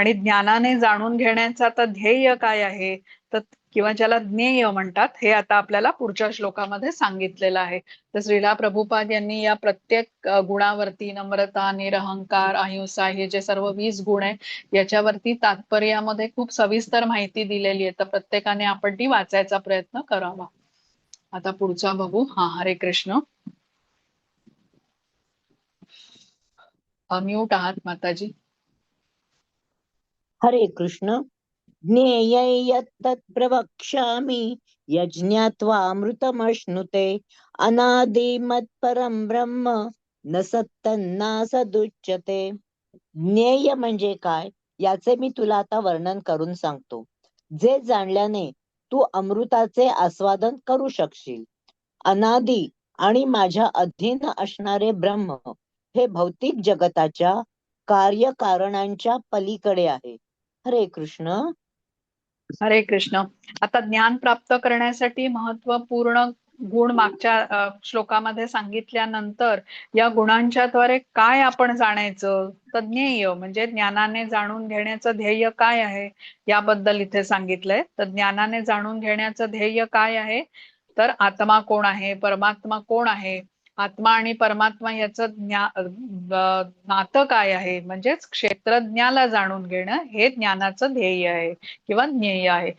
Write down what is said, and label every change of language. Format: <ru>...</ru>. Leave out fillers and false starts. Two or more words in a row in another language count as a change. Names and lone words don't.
<mr>आणि ज्ञानाने जाणून घेण्याचा तर ध्येय काय आहे तर किंवा ज्याला ज्ञेय म्हणतात, हे आता आपल्याला पुढच्या श्लोकामध्ये सांगितलेलं आहे. तर श्रीला प्रभुपाद यांनी या प्रत्येक गुणावरती, नम्रता, निरहंकार, अहिंसा, हे जे सर्व 20 गुण आहे, याच्यावरती तात्पर्यामध्ये खूप सविस्तर माहिती दिलेली आहे. तर प्रत्येकाने आपण ती वाचायचा प्रयत्न करावा. आता पुढचा बघू. हरे कृष्ण. म्यूट आहात माताजी. हरे कृष्ण.</mr> <sa>ज्ञेयं यत्तत् प्रवक्ष्यामि यज्ञात्वामृतमश्नुते अनादिमत्परं ब्रह्म न सत्तन्नासदुच्यते.</sa> <mr>ज्ञेय म्हणजे काय याचे मी तुला आता वर्णन करून सांगतो, जे जाणल्याने तू अमृताचे आस्वादन करू शकशील. अनादी आणि माझ्या अधीन असणारे ब्रह्म हे भौतिक जगताच्या कार्यकारणांच्या पलीकडे आहे. हरे कृष्ण. हरे कृष्ण. आता ज्ञान प्राप्त करण्यासाठी महत्वपूर्ण गुण मागच्या श्लोकामध्ये सांगितल्यानंतर या गुणांच्या द्वारे काय आपण जाणायचं, तर ज्ञेय म्हणजे ज्ञानाने जाणून घेण्याचं ध्येय काय आहे याबद्दल इथे सांगितलंय. तर ज्ञानाने जाणून घेण्याचं ध्येय काय आहे, तर आत्मा कोण आहे, परमात्मा कोण आहे, आत्मा आणि परमात्मा याचं नातं काय आहे, म्हणजेच क्षेत्रज्ञाला जाणून घेणं हे ज्ञानाचं ध्येय आहे किंवा ज्ञेय आहे.</mr>